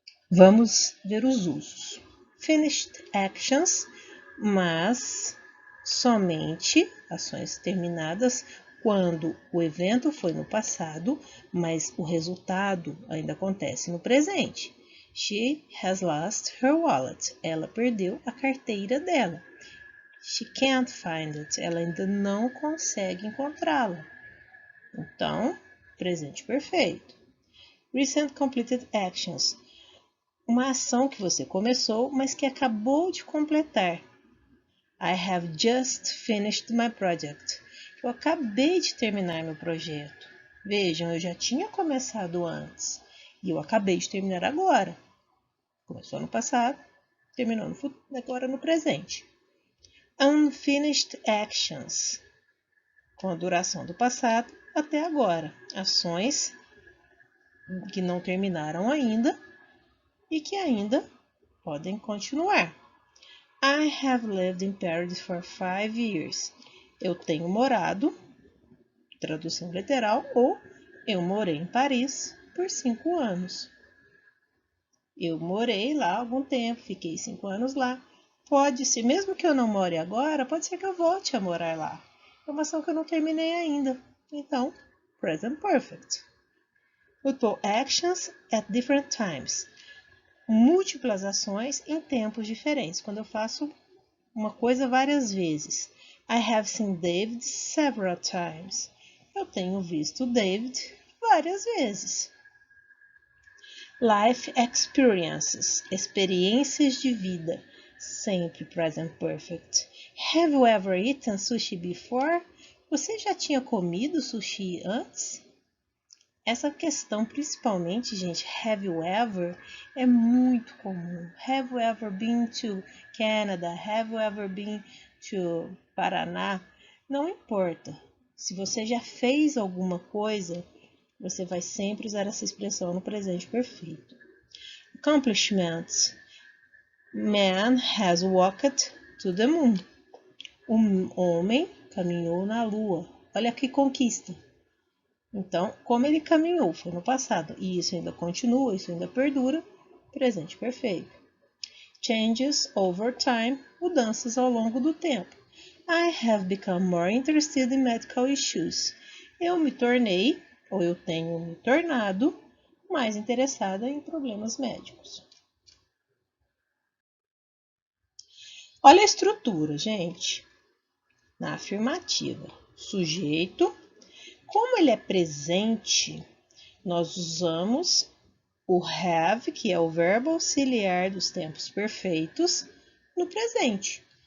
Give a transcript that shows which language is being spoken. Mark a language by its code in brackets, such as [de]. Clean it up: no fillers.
[pt] Vamos ver os usos. [en] Finished actions, [pt] mas somente ações terminadas quando o evento foi no passado, mas o resultado ainda acontece no presente. [en] She has lost her wallet. [pt] Ela perdeu a carteira dela. [en] She can't find it. [pt] Ela ainda não consegue encontrá-la. Então, presente perfeito. [en] Recent completed actions. [pt] Uma ação que você começou, mas que acabou de completar. [en] I have just finished my project. [pt] Eu acabei de terminar meu projeto. Vejam, eu já tinha começado antes e eu acabei de terminar agora. Começou no passado, terminou agora no presente. [en] Unfinished actions, [pt] com a duração do passado até agora. Ações que não terminaram ainda e que ainda podem continuar. [en] I have lived in Paris for 5 years. [pt] Eu tenho morado, tradução literal, ou eu morei em Paris por 5 anos. Eu morei lá há algum tempo, fiquei 5 anos lá. Pode ser, mesmo que eu não more agora, pode ser que eu volte a morar lá. É uma ação que eu não terminei ainda. Então, present perfect. Eu tô [en] actions at different times. [pt] Múltiplas ações em tempos diferentes. Quando eu faço uma coisa várias vezes. [en] I have seen David several times. [pt] Eu tenho visto David várias vezes. [en] Life experiences, [pt] experiências de vida, sempre present perfect. [en] Have you ever eaten sushi before? [pt] Você já tinha comido sushi antes? Essa questão, principalmente, gente, [en] have you ever, [pt] é muito comum. [en] Have you ever been to Canada? Have you ever been to Paraná? [pt] Não importa. Se você já fez alguma coisa, você vai sempre usar essa expressão no presente perfeito. [en] Accomplishments. Man has walked to the moon. [pt] Um homem caminhou na lua. Olha que conquista. Então, como ele caminhou, foi no passado, e isso ainda continua, isso ainda perdura, presente perfeito. [en] Changes over time, [pt] mudanças ao longo do tempo. [en] I have become more interested in medical issues. [pt] Eu me tornei, ou eu tenho me tornado, mais interessada em problemas médicos. Olha a estrutura, gente. Na afirmativa, sujeito. Como ele é presente, nós usamos o have, que é o verbo auxiliar dos tempos perfeitos, no presente.